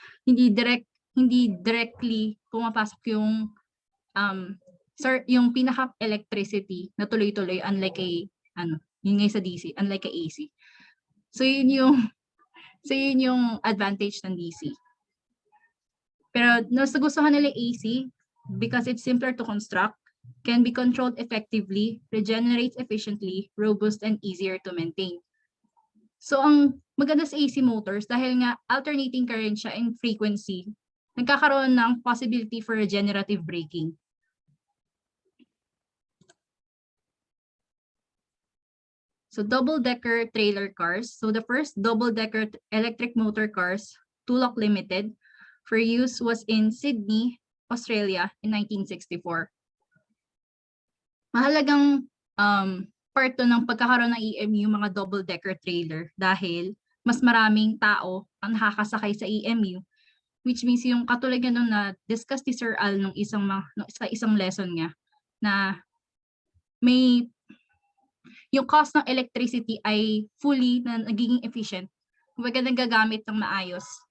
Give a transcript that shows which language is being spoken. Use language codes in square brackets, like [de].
[tl] Hindi directly pumapasok yung yung pinaka-electricity na tuloy-tuloy unlike yun nga sa DC, unlike kay AC. So yun yung advantage ng DC. Pero nagustuhan nila [en] AC because it's simpler to construct, can be controlled effectively, regenerates efficiently, robust, and easier to maintain. [tl] So ang maganda sa AC motors, dahil nga alternating current siya in frequency, nagkakaroon ng [en] possibility for regenerative braking. So double-decker trailer cars. So the first double-decker electric motor cars, Tulloch Limited, for use was in Sydney, Australia in 1964. [tl] Mahalagang part to ng pagkakaroon ng EMU mga double-decker trailer dahil mas maraming tao ang nakakasakay sa EMU, which means yung katulad nga nung na-discuss ni Sir Al sa isang lesson niya na yung cost ng electricity ay fully na nagiging efficient kung nagagamit ng maayos.